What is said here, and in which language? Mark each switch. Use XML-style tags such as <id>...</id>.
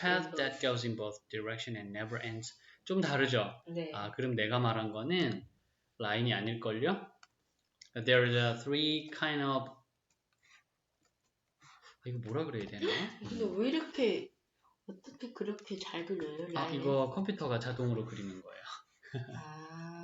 <en>path that goes in both direction and never ends.</en> <ko>좀 다르죠? 네. 그럼 내가 말한 거는 라인이 아닐걸요?</ko> <en>There are three kind of</en> <ko>이거 뭐라 그래야 되나? 근데 왜 이렇게 어떻게 그렇게 잘 그려요? 라인을? 이거 컴퓨터가 자동으로 그리는 거예요.</ko>